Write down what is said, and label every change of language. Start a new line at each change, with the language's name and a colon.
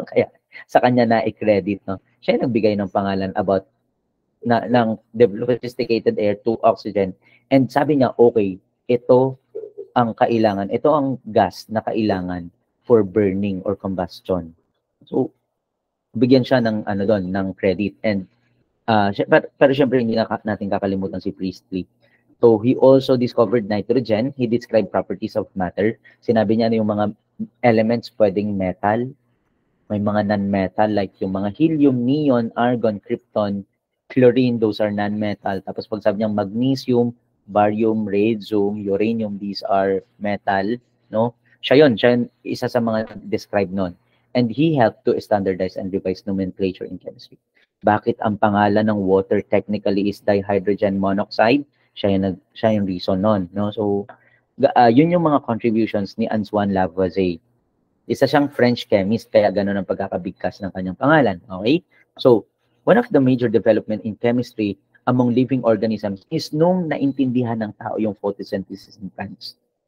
Filipino: Kaya sa kanya na i-credit, no? Siya yung nagbigay ng pangalan about ng
English: sophisticated air to oxygen.
Filipino: And sabi niya, okay, ito ang kailangan, ito ang gas na kailangan
English: for burning or combustion.
Filipino: So, bigyan siya ng ano doon, ng credit. And pero syempre hindi natin kakalimutan si Priestley.
English: So, he also discovered nitrogen. He described properties of matter.
Filipino: Sinabi niya na yung mga elements pwedeng metal, may mga non-metal like yung mga helium, neon, argon, krypton, chlorine,
English: those are non-metal.
Filipino: Tapos pag sabi niya magnesium, barium, radium, uranium,
English: these are metal,
Filipino: no? Siya yun, isa sa mga described nun.
English: And he helped to standardize and revise nomenclature in chemistry.
Filipino: Bakit ang pangalan ng
English: water technically is dihydrogen monoxide?
Filipino: Siya yung reason nun, no? So, yun yung mga contributions ni Antoine Lavoisier. Isa siyang French chemist, kaya gano'n ang pagkakabigkas ng kanyang pangalan, okay?
English: So, one of the major development in chemistry among living organisms is
Filipino: nung naintindihan ng tao yung photosynthesis ng plants.